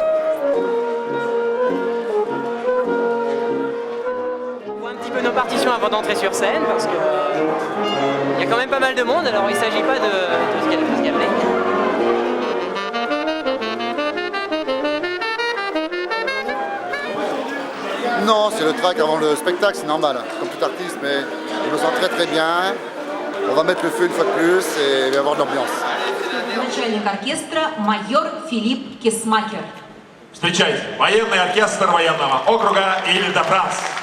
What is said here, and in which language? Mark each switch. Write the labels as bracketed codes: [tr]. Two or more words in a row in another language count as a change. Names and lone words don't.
[fr] Nos partitions avant d'entrer sur scène parce que il y a quand même pas mal de monde, alors il ne s'agit pas de se gaffer. Non, c'est le track avant le spectacle, c'est normal, comme tout artiste, mais on le sent très très bien. On va mettre le feu une fois de plus et il va y avoir de l'ambiance. [ru] Начальник оркестра майор Филипп Кесмакер. Встречайте, военный оркестр военного округа Иль-де-Франс.